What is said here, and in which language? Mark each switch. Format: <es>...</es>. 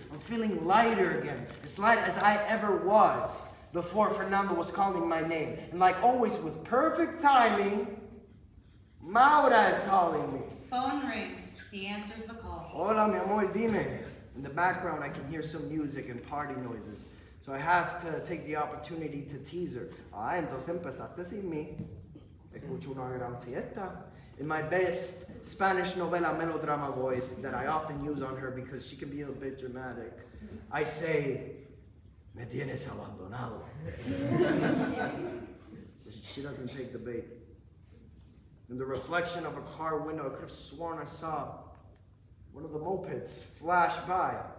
<en>I'm feeling lighter again, as light as I ever was before Fernando was calling my name. And like always, with perfect timing, Maura is calling me. Phone rings. He answers the call.</en> <es>Hola, mi amor, dime.</es> <en>In the background, I can hear some music and party noises. So I have to take the opportunity to tease her.</en> <es>Entonces empezaste sin mí. Escucho una gran fiesta.</es> <en>In my best Spanish novela melodrama voice that I often use on her because she can be a bit dramatic, I say,</en> <es>me tienes abandonado.</es> <en>She doesn't take the bait. In the reflection of a car window, I could have sworn I saw one of the mopeds flash by.</en>